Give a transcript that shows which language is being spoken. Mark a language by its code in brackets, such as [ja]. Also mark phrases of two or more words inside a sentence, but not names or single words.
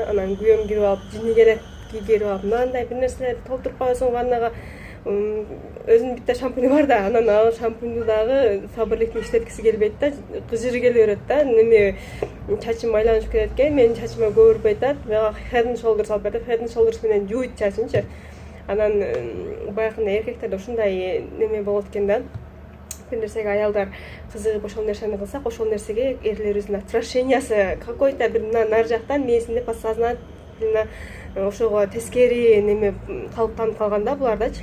[ky] Анан күйөөм кирип алып, жини келет, кирип алып, мындай бир нерселерди толтуруп коесуң ваннага. Өзүнүн битте шампунь бар да, анан ал шампуньду дагы фаберликтин иштеткиси келбейт да, кыжыры келе берет да. Неме чачым майланып кетет экен, менин чачыма көбүрүп айтат. Мага head and shoulders алып берет, head and shoulders менен жууйт чачынчы. Анан баягындай эркектерде ушундай неме болот экен да. Бир нерсеге аялдар кызыгып ошол нерсени кылсак, ошол нерсеге эрлерибиздин отвращениясы какой-то бир нар жактан мээсинде подсознательно ошого тескери неме калыптанып калган да булардачы.